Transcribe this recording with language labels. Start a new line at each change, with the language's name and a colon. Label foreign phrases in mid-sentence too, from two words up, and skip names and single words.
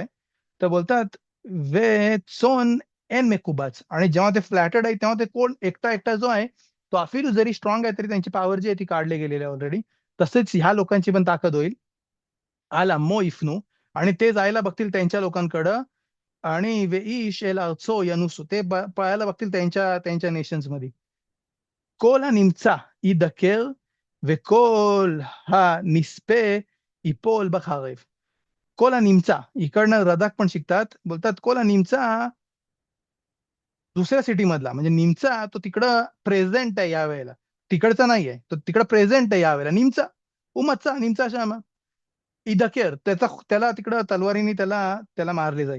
Marathi: तर बोलतात
Hebrew: וכצאן אין מקבץ
Marathi: आणि जेव्हा ते फ्लॅटेड आहे तेव्हा ते कोण एकटा एकटा जो आहे तो अफिल जरी स्ट्रॉंग आहे तरी त्यांची पॉवर जी आहे ती काढली गेलेली आहे ऑलरेडी. तसेच ह्या लोकांची पण ताकद होईल
Hebrew: אל עמו יפנו
Marathi: आणि ते जायला बघतील त्यांच्या लोकांकडं आणि
Hebrew: ואיש אל ארצו ינוסו
Marathi: ते पळायला बघतील त्यांच्या त्यांच्या नेशन्स मध्ये.
Hebrew: כל הנמצא יידקר וכל הנספה ייפול בחרב. כל הנמצא
Marathi: इकडनं रदाक पण शिकतात बोलतात
Hebrew: כל נמצא
Marathi: दुसऱ्या सिटी मधला म्हणजे निमचा तो तिकडं प्रेझेंट आहे यावेळेला तिकडचा नाही आहे तो तिकडं प्रेझेंट आहे यावेळेला निमचा उमचा
Hebrew: נמצא שמה ידקר
Marathi: त्याला तिकडं तलवारीने त्याला त्याला मारले जाईल.